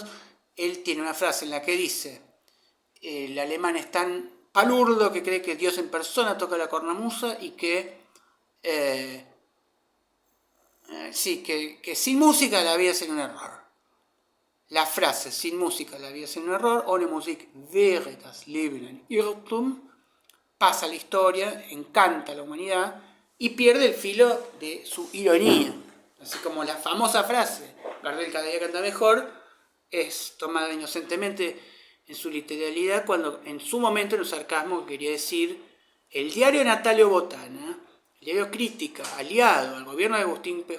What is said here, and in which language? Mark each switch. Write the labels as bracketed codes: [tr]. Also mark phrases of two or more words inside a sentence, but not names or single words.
[es] Él tiene una frase en la que dice: el alemán es tan palurdo que cree que Dios en persona toca la cornamusa y que que sin música la vida sería un error. La frase sin música la vida sería un error, [de] ohne Musik wäre das Leben ein Irrtum, [es] pasa la historia, encanta a la humanidad y pierde el filo de su ironía. Así como la famosa frase, Gardel cada día canta mejor, es tomada inocentemente en su literalidad, cuando en su momento en el sarcasmo quería decir: el diario Natalio Botana, el diario Crítica, aliado al gobierno de Agustín P.